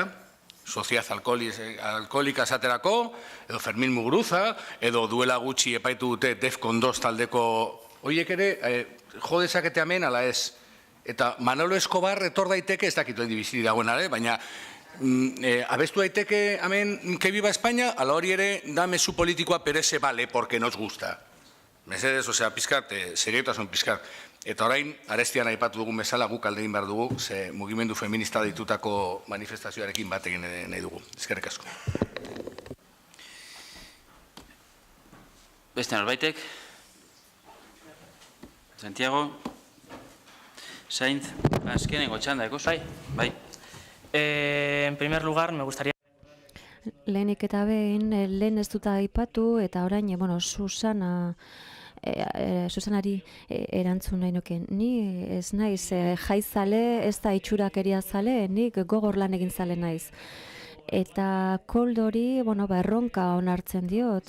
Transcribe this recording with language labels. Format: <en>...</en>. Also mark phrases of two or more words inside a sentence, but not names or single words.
<eu>Sociedad Alkoholika esaterako, edo Fermín Muguruza, edo duela gutxi epaitu dute Defcon 2 taldeko horiek ere, jo dezakete hemen, ala ez. Eta Manolo Escobar etor daiteke, ez dakitu bizi dagoen, baina abestu daiteke hemen</eu> <es>que viva España,</es> <eu>ala hori ere da mezu politikoa,</eu> <es>pero ese vale porque nos gusta.</es> <eu>Mesedez, osea, pizkat, seriotasun pizkat. Eta orain, arestian aipatu dugun bezala, guk alde egin behar dugu, ze mugimendu feminista ditutako manifestazioarekin bat egin nahi dugu. Eskerrik asko. Beste norbaitek? Santiago? Sainz? Azkenengo txanda, eko? Bai.</eu> <es>En primer lugar, me gustaría...</es> <eu>Lehenik eta behin, lehen ez dut aipatu, eta orain, Susanari erantzun nahi nuke. Ni ez naiz jaizale, ez da itxurakeria zale, nik gogor lan egin zale naiz. Eta Koldori, erronka onartzen diot.</eu>